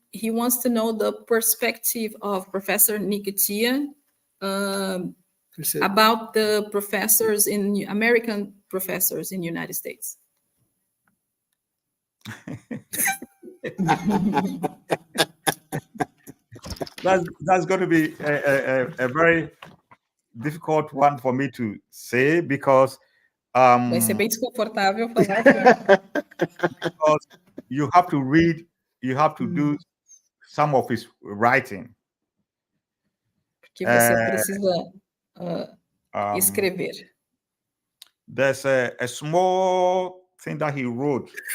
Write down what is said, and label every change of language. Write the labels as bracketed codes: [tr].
[en] He wants to know the perspective of Professor Nketia about the professors in American professors in the United States. That's going to be a very difficult one for me to say because [pt] vai ser bem desconfortável falar [en] because you have to read, you have to do some of his writing. [pt] Porque você precisa escrever. [en] There's a small thing that he wrote.